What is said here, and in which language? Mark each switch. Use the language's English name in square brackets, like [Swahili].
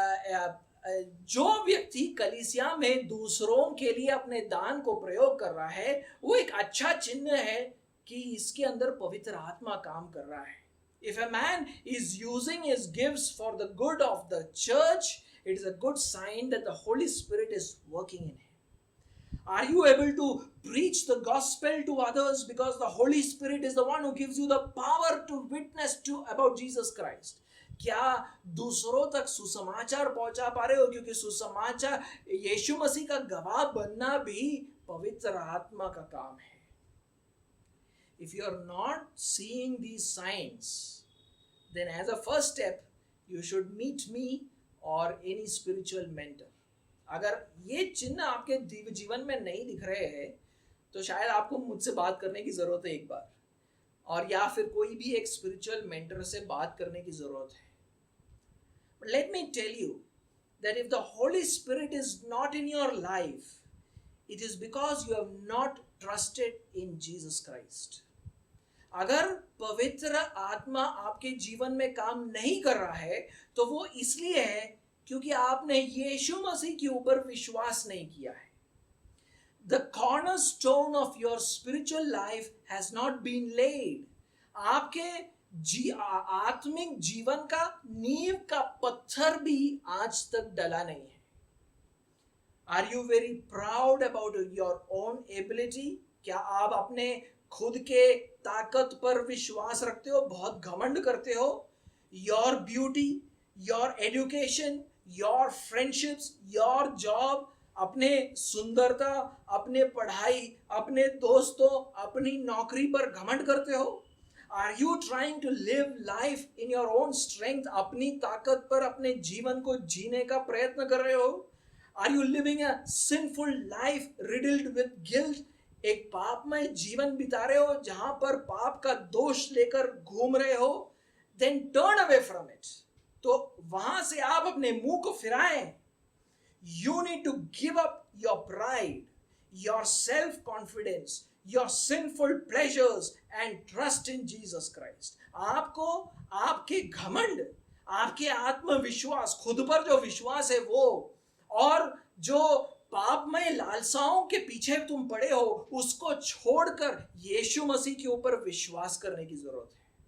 [Hindi] तो जो व्यक्ति कलीसिया में दूसरों के लिए अपने दान को प्रयोग कर रहा है, वो एक अच्छा चिन्ह है कि इसके अंदर पवित्र आत्मा काम कर रहा है. [English] If a man is using his gifts for the good of the church, it is a good sign that the Holy Spirit is working in him. Are you able to preach the gospel to others because the Holy Spirit is the one who gives you the power to witness about Jesus Christ? [Hindi] क्या दूसरों तक सुसमाचार पहुंचा पा रहे हो? क्योंकि सुसमाचार यीशु मसीह का गवाह बनना भी पवित्र आत्मा का काम है. [English] If you are not seeing these signs, then as a first step, you should meet me or any spiritual mentor. [Hindi] अगर ये चिन्ह आपके जीवन में नहीं दिख रहे हैं तो शायद आपको मुझसे बात करने की जरूरत है एक बार, और या फिर कोई भी एक स्पिरिचुअल मेंटर से बात करने की जरूरत है. [English] But let me tell you that if the Holy Spirit is not in your life, it is because you have not trusted in Jesus Christ. [Hindi] अगर पवित्र आत्मा आपके जीवन में काम नहीं कर रहा है तो वो इसलिए है क्योंकि आपने यीशु मसीह के ऊपर विश्वास नहीं किया है. [English] The cornerstone of your spiritual life has not been laid. [Hindi] आपके आत्मिक जीवन का नींव का पत्थर भी आज तक डला नहीं है. [English] Are you very proud about your own ability? [Hindi] क्या आप अपने खुद के ताकत पर विश्वास रखते हो, बहुत घमंड करते हो? [English] Your beauty, your education, your friendships, your job, [Hindi] अपने सुंदरता, अपने पढ़ाई, अपने दोस्तों, अपनी नौकरी पर घमंड करते हो? [English] Are you trying to live life in your own strength? [Hindi] अपनी ताकत पर अपने जीवन को जीने का प्रयत्न कर रहे हो? [English] Are you living a sinful life riddled with guilt? [Hindi] एक पापमय जीवन बिता रहे हो जहां पर पाप का दोष लेकर घूम रहे हो? [English] Then turn away from it. [Hindi] तो वहां से आप अपने मुंह को फिराएं. [English] You need to give up your pride, your self-confidence, your sinful pleasures and trust in Jesus Christ. [Hindi] आपको आपके घमंड, आपके आत्मविश्वास, खुद पर जो विश्वास है वो, और जो पापमय लालसाओं के पीछे तुम पड़े हो, उसको छोड़कर यीशु मसीह के ऊपर विश्वास करने की जरूरत है.